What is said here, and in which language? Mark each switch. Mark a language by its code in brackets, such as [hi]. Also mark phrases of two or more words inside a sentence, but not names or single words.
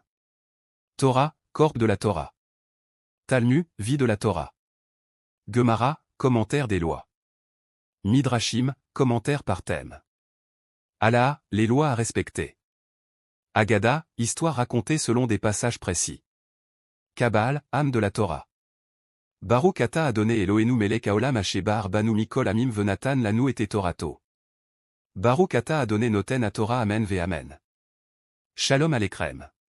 [fr] Torah, corps de la Torah. Talmud, vie de la Torah. Gemara, commentaire des lois. Midrashim, commentaire par thème. Halaha, les lois à respecter. Agada, histoire racontée selon des passages précis. Kabbale, âme de la Torah. [he] ברוך אתה ה' אלהינו מלך העולם אשר בנו מכל עמים ונתן לנו את תורתו. ברוך אתה ה' נותן התורה אמן ואמן. שלום עליכם.